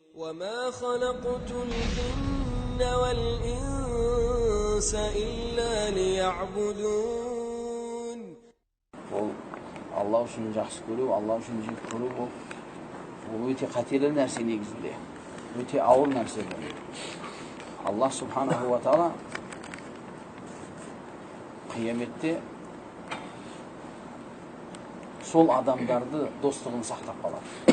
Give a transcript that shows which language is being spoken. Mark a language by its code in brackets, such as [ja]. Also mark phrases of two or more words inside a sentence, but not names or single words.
[ar] وما خلقت الجن والإنس إلا ليعبدون. [kk] Allah үшін жақсы көру, Allah үшін жек көру бұл өте қатерлі нәрсе негізінде. Өте ауыр нәрсе бұл. [ar] الله سبحانه وتعالى [kk] қияметте сол адамдарды достығын сақтап қалады.